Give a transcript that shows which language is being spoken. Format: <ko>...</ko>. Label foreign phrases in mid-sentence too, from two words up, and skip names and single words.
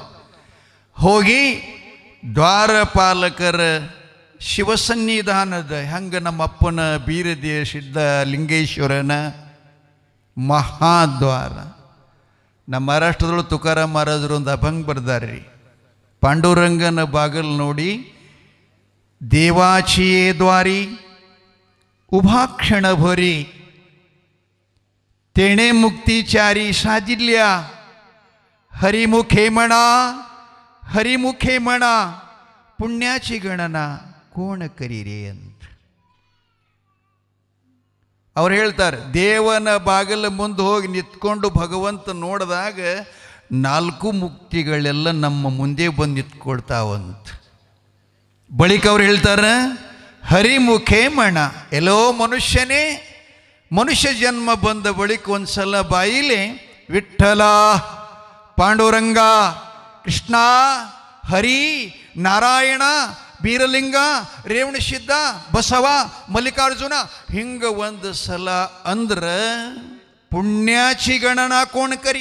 <kn>ಹೋಗಿ ದ್ವಾರಪಾಲಕರ ಶಿವಸನ್ನಿಧಾನದ ಹೆಂಗೆ ನಮ್ಮಪ್ಪನ ಬೀರದಿಯ ಸಿದ್ಧ ಲಿಂಗೇಶ್ವರನ ಮಹಾದ್ವಾರ, ನಮ್ಮ ಮಹಾರಾಷ್ಟ್ರದೊಳಗೆ ತುಕಾರಾಮ್ ಮಹಾರಾಜರು ಒಂದು ಅಭಂಗ ಬರ್ದಾರ್ರಿ. ಪಾಂಡುರಂಗನ ಬಾಗಲ್ ನೋಡಿ</kn> <mr>देवाचिये द्वारी उभाक्षण भरी तेणे मुक्तिचारी साजिल्या हरिमुखे म्हणा पुण्याची गणना कोण करीरे</mr> <kn>ಅಂತ ಅವ್ರು ಹೇಳ್ತಾರೆ. ದೇವನ ಬಾಗಿಲ ಮುಂದೆ ಹೋಗಿ ನಿಂತ್ಕೊಂಡು ಭಗವಂತ ನೋಡಿದಾಗ 4 ಮುಕ್ತಿಗಳೆಲ್ಲ ನಮ್ಮ ಮುಂದೆ ಬಂದು ನಿಂತ್ಕೊಳ್ತಾವಂತ. ಬಳಿಕ ಅವ್ರು ಹೇಳ್ತಾರೆ,</kn> <mr>हरिमुखे म्हणा,</mr> <kn>ಎಲ್ಲೋ ಮನುಷ್ಯನೇ, ಮನುಷ್ಯ ಜನ್ಮ ಬಂದ ಬಳಿಕ ಒಂದ್ಸಲ ಬಾಯಿಲೆ ವಿಠ್ಠಲ, ಪಾಂಡುರಂಗ, ಕೃಷ್ಣ, ಹರಿ, ನಾರಾಯಣ, ಬೀರಲಿಂಗ, ರೇವಣಸಿದ್ಧ, ಬಸವ, ಮಲ್ಲಿಕಾರ್ಜುನ ಹಿಂಗೆ ಒಂದು ಸಲ ಅಂದ್ರೆ</kn> <mr>पुण्याची गणना कोण करी.</mr>